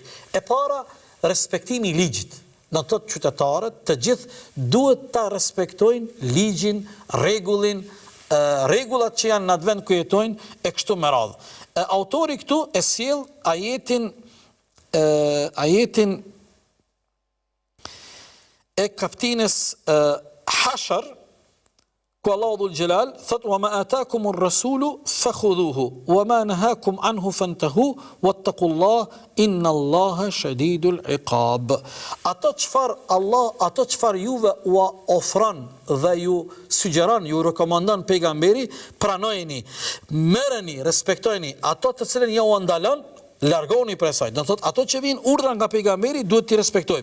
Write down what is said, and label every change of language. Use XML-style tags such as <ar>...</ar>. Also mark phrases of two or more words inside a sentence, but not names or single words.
<sq>E para, respektimi i ligjit. Do të thotë qytetarët të gjithë duhet ta respektojnë ligjin, rregullin, rregullat që janë në atë vend ku jetojnë e kështu me radhë. Autori këtu e sjell ajetin e kaptinës Hashr, ku Allahu</sq> <ar>ذو الجلال thot وما آتاكم الرسول فخذوه وما نهاكم عنه فانتهوا واتقوا الله إن الله شديد العقاب.</ar> <sq>Ato çfarë juve u ofron dhe ju sugjeron, ju rekomandon pejgamberi, pranojeni, merreni, respektojeni. Ato të cilën ja u ndalon, largoni prej saj. Do thot ato që vijnë urdhra nga pejgamberi duhet t'i respektojmë.</sq>